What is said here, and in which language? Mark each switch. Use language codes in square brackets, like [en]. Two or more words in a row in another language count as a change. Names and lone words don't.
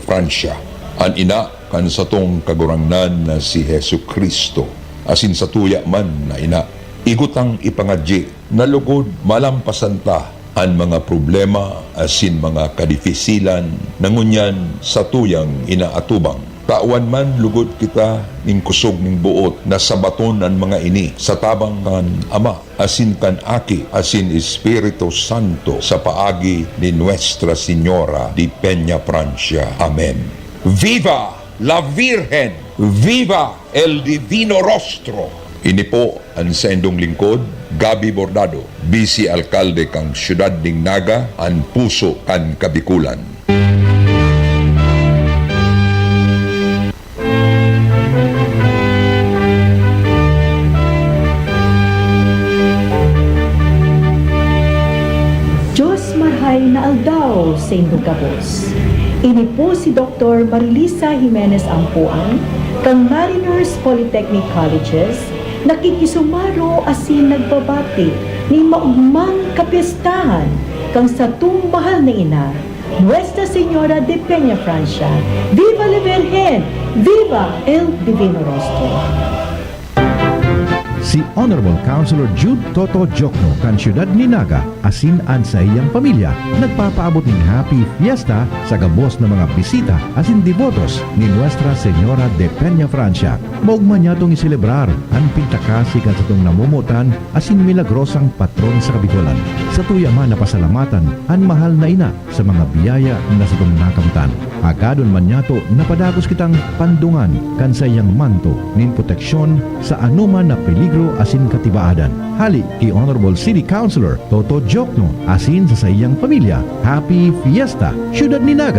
[bik] Francia, an ina kan satong kagurangnan na si Hesu Kristo, asin sa tuya man na ina, igutang ipangadji na lugod malampasanta an mga problema asin mga kadifisilan nangunyan sa tuyang inaatubang. Tawan man lugod kita ning kusog ning buot na sabaton ang mga ini sa tabang kan Ama, asin kan Aki, asin Espiritu Santo sa paagi ni Nuestra Señora di Peña Francia. [es] Amen. Viva la Virgen! Viva el Divino Rostro! [bik] Ini po ang sendong lingkod, Gabi Bordado, Vice Alkalde kang Siyudad ning Naga, ang puso kan Kabikulan. Na aldaw sa Indogabos. Ini po si Dr. Marilisa Jimenez Ampuan, kang Mariners Polytechnic Colleges, nakikisumaro asin nagbabati ni maugmang kapistahan kang sa mahal na ina, Nuestra Señora de Peña Francia. [es] Viva la Virgen! Viva el Divino Rostro! [bik] Si Honorable Councilor Jude Toto Jokno kan Siyudad ni Naga, asin an sa iyang pamilya, nagpapaabot ng [en] Happy Fiesta [bik] sa gabos na mga bisita asin devotos ni Nuestra Señora de Peña Francia. Maugman niya itong iselebrar ang pintakasi kan sa itong namumutan asin milagrosang patron sa Kabikulan. Sa tuya man napasalamatan ang mahal na ina sa mga biyaya na sa itong nakamtan. Agadon man niya to napadagos kitang pandungan kan sa iyang manto nin proteksyon sa anuman na peligro milagro asin katibaadan. Hali kay Honorable City Councilor Toto Jokno asin sa iyang pamilya. [en] Happy Fiesta, Ciudad Ninaga.